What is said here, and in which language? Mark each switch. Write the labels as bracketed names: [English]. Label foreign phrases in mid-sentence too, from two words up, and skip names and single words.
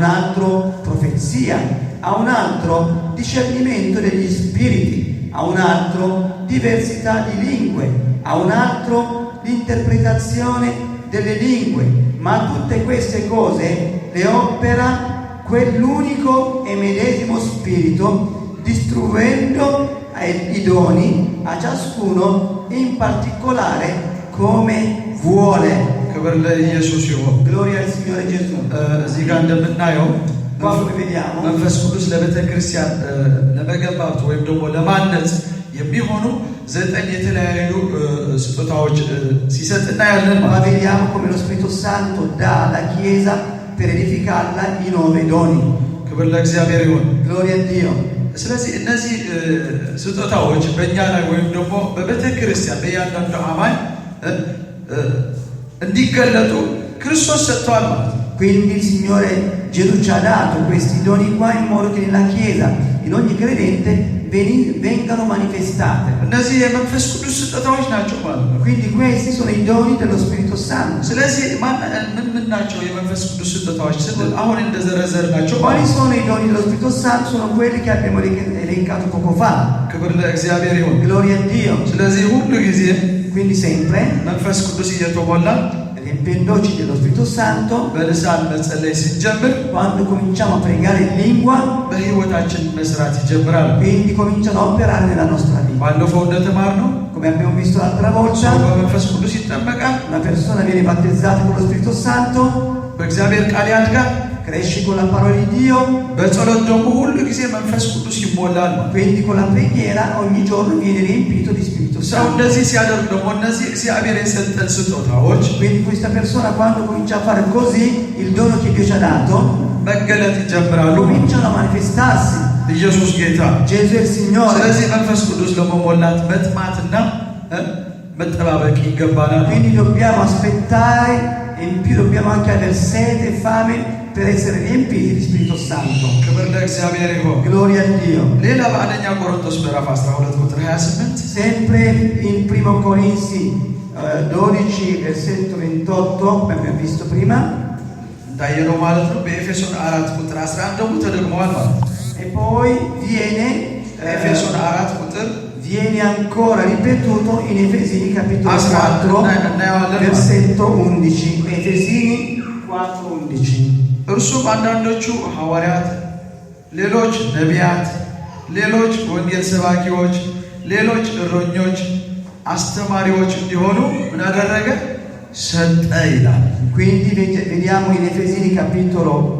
[Italian] altro profezia, a un altro discernimento degli spiriti, a un altro diversità di lingue, a un altro l'interpretazione delle lingue, ma tutte queste cose le opera quell'unico e medesimo Spirito, distribuendo i doni a ciascuno in particolare come vuole. [Amharic] ክብር ለኢየሱስ ይሁን። [Italian] Gloria al Signore Gesù. [Amharic] እዚህ ጋር እንደምናየው [Italian] Qua come vediamo, [Amharic] መንፈስ ቅዱስ ለቤተ ክርስቲያን ለመገንባት ወይም ደግሞ ለማነጽ የሚሆኑ 9 የተለያዩ ስጦታዎች ሲሰጥ እናያለን [Italian] ma [Amharic] ማለት ነው። [Italian] vediamo come lo Spirito Santo dà alla Chiesa per edificarla i 9 doni. [Amharic] ክብር ለእግዚአብሔር ይሁን። [Italian] Gloria a Dio. [Amharic] ስለዚህ እነዚህ ስጦታዎች በእኛ ላይ ወይም ደግሞ በቤተ ክርስቲያን በእያንዳንዱ አማኝ እንዲገለጡ ክርስቶስ ሰጥቷል ማለት ነው። [Italian] Quindi il Signore Gesù ci ha dato questi doni qua in modo che nella Chiesa, in ogni credente, vengano manifestate. [Amharic] እነዚህ የመንፈስ ቅዱስ ስጦታዎች ናቸው ማለት ነው። [Italian] Quindi questi sono i doni dello Spirito Santo. [Amharic] ስለዚህ ምን ናቸው የመንፈስ ቅዱስ ስጦታዎች ስንል አሁን እንደዘረዘርናቸው [Italian] Quali sono i doni dello Spirito Santo? Sono quelli che abbiamo elencato poco fa. [Amharic] ክብር ለእግዚአብሔር ይሁን። [Italian] Gloria a Dio. [Amharic] ስለዚህ ሁሉ ጊዜ [Italian] Quindi sempre, [Amharic] መንፈስ ቅዱስ እየተሞላ [Italian] riempiendoci dello Spirito Santo, [Amharic] በልሳን መጸለይ ስንጀምር [Italian] quando cominciamo a pregare in lingua, [Amharic] በህይወታችን መስራት ይጀምራል። [Italian] quindi cominciano a operare nella nostra vita. [Amharic] ባለፈው እንደተማርነው [Italian] Come abbiamo visto l'altra [Amharic] ሰው [Italian] volta, [Amharic] በመንፈስ ቅዱስ ይጠመቃል፣ [Italian] una persona viene battezzata con lo Spirito Santo, [Amharic] በእግዚአብሔር ቃል ያድጋል፣ [Italian] cresce con la parola di Dio, [Amharic] በጸሎት ደግሞ ሁሉ ጊዜ መንፈስ ቅዱስ ይሞላል። [Italian] quindi con la preghiera ogni giorno viene riempito di Spirito [Amharic] ሰው [Italian] Santo. [Amharic] እንደዚህ ሲያደርግ ደግሞ እነዚህ እግዚአብሔር የሰጠን ስጦታዎች [Italian] Quindi questa persona quando comincia a fare così, il dono che Dio ci ha dato, [Amharic] መገለጥ ይጀምራሉ። [Italian] cominciano a manifestarsi. [Amharic] ኢየሱስ ጌታ። [Italian] Gesù è il Signore. [Amharic] ስለዚህ መንፈስ ቅዱስ ለመሞላት መጥማትና መጠባበቅ ይገባናል። [Italian] Quindi dobbiamo aspettare e in più dobbiamo anche avere sete e fame per essere riempiti di Spirito Santo. [Amharic] ክብር ለእግዚአብሔር ይሁን። [Italian] Gloria a Dio. [Amharic] ሌላ በአንደኛ ቆሮንቶስ ምዕራፍ 12 ቁጥር 28 [Italian] Sempre in 1 Corinzi 12 versetto 28, come abbiamo visto prima, [Amharic] እንዳየነው ማለት ነው። በኤፌሶን 4 ቁጥር 11 ደግሞ ተደግመዋል ማለት ነው። [Italian] e poi [Amharic] ኤፌሶን 4 ቁጥር [Italian] viene ancora ripetuto in Efesini capitolo [Amharic] Asra, [Italian] 4 andiamo versetto 11. Efesini 4:11. [Amharic] እርሱም አንዳንዶቹ ሐዋርያት፣ ሌሎች ነቢያት፣ ሌሎች ወንጌል ሰባኪዎች፣ ሌሎች እረኞች፣ አስተማሪዎች እንዲሆኑ ምን አደረገ? ሰጠ ይላል። [Italian] Quindi vediamo in Efesini capitolo